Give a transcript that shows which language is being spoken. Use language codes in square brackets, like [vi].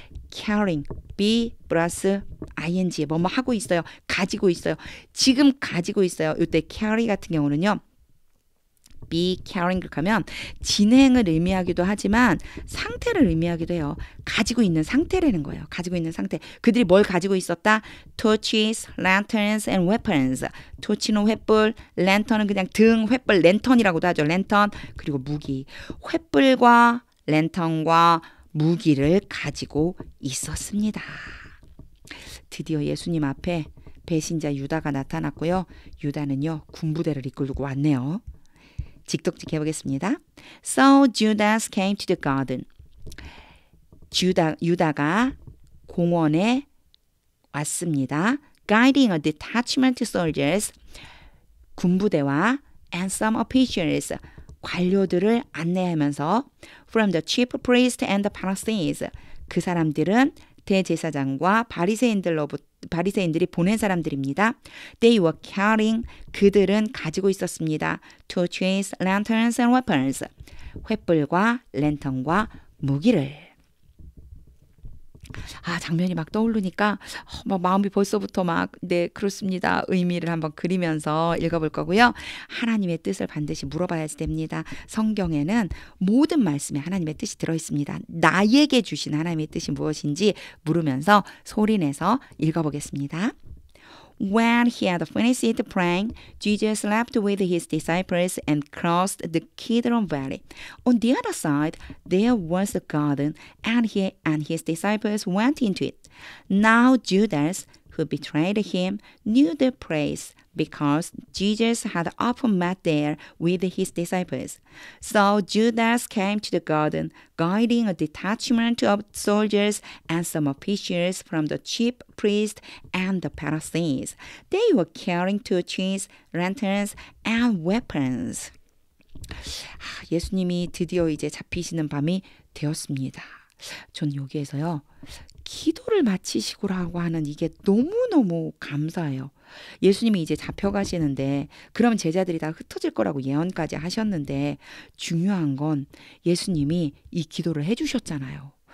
[ko] carrying, be 플러스 ing 뭐뭐 하고 있어요. 가지고 있어요. 지금 가지고 있어요. 이때 carry 같은 경우는요. be carrying 하면 진행을 의미하기도 하지만 상태를 의미하기도 해요. 가지고 있는 상태라는 거예요. 가지고 있는 상태. 그들이 뭘 가지고 있었다? [en] torches, lanterns and weapons. [ko] 토치는 횃불, 랜턴은 그냥 등, 횃불, 랜턴이라고도 하죠. 랜턴 그리고 무기. 횃불과 랜턴과 무기를 가지고 있었습니다. 드디어 예수님 앞에 배신자 유다가 나타났고요. 유다는요. 군부대를 이끌고 왔네요. 직독직 해보겠습니다. [en] So Judas came to the garden. [ko] 유다가 공원에 왔습니다. [en] Guiding a detachment of soldiers. [ko] 군부대와 [en] and some officials. [ko] 관료들을 안내하면서 [en] from the chief priest and the Pharisees. [ko] 그 사람들은 대제사장과 바리새인들이 보낸 사람들입니다. [en] They were carrying. [ko] 그들은 가지고 있었습니다. [en] torches, lanterns and weapons. [ko] 횃불과 랜턴과 무기를. 장면이 막 떠오르니까 막 마음이 벌써부터 막 네 그렇습니다. 의미를 한번 그리면서 읽어볼 거고요. 하나님의 뜻을 반드시 물어봐야 됩니다. 성경에는 모든 말씀에 하나님의 뜻이 들어있습니다. 나에게 주신 하나님의 뜻이 무엇인지 물으면서 소리내서 읽어보겠습니다. [en] When he had finished praying, Jesus left with his disciples and crossed the Kidron Valley. On the other side, there was a garden, and he and his disciples went into it. Now Judas, who betrayed him, knew the place because Jesus had often met there with his disciples. So Judas came to the garden, guiding a detachment of soldiers and some officials from the chief priests and the Pharisees. They were carrying torches, lanterns, and weapons. [ko] 예수님이 드디어 이제 잡히시는 밤이 되었습니다. 전 여기에서요. 기도를 마치시고라고 하는 이게 너무너무 감사해요. 예수님이 이제 잡혀가시는데 그러면 제자들이 다 흩어질 거라고 예언까지 하셨는데 중요한 건 예수님이 이 기도를 해주셨잖아요.